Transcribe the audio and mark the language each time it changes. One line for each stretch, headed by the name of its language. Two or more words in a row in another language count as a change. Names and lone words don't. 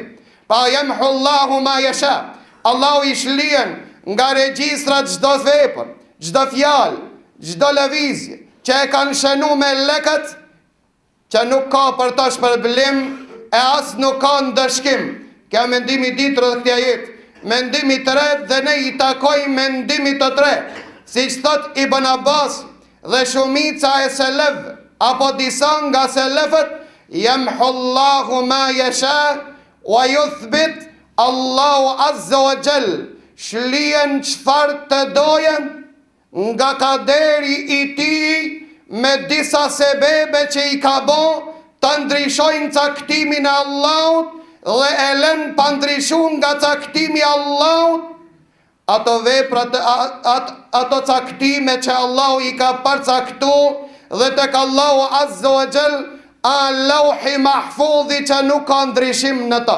Albanian: Pa
Arabic: يمحو الله ما يشاء.
Albanian: Allahu i shlien nga regjistrat çdo vepër, çdo fjalë, çdo lëvizje që e kanë shënu me lekët, që nuk ka për ta shpërblim e as nuk ka ndëshkim. Kjo mendimi i dytë rreth këtij ajeti. Mendimi i tretë, dhe ne i takojmë mendimit të tretë, siç thot Ibn Abbas dhe shumica e selefëve, apo disa nga selefët,
Arabic: يمحو الله ما يشاء ويثبت.
Albanian: Allahu
Arabic: عز وجل
Albanian: shlien çfarë të dojen nga kaderi i tij me disa sebebe që i ka bo të ndryshojnë caktimin e Allahut dhe e lën pa ndryshuar nga caktimi i Allahut ato veprat, ato caktime që Allahu i ka përcaktuar, dhe tek Allahu Azza wa Jall Al-Lawhi Mahfudhi që nuk ka ndryshim në ta.